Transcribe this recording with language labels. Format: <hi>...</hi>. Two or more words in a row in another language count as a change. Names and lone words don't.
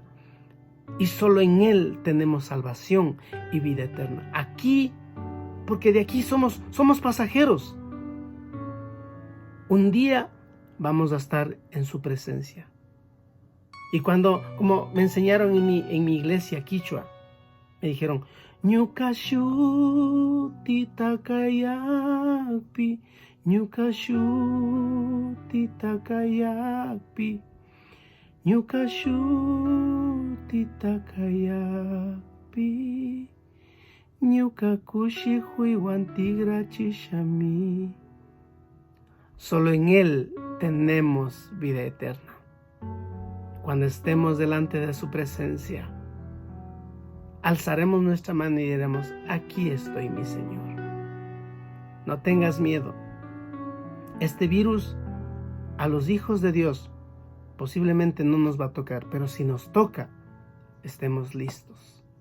<es>Y solo en Él tenemos salvación y vida eterna. Aquí, porque de aquí somos pasajeros. Un día vamos a estar en su presencia. Y cuando, como me enseñaron en mi iglesia quichua, me dijeron:</es> <qu>Ñukashu titakayakpi, Ñukashu titakayakpi, Ñukashu titakayakpi, Ñukakushi huiwan tigrachishami.</qu> <es>Solo en Él tenemos vida eterna. Cuando estemos delante de su presencia, alzaremos nuestra mano y diremos: aquí estoy, mi Señor. No tengas miedo. Este virus a los hijos de Dios posiblemente no nos va a tocar, pero si nos toca, estemos listos.</es>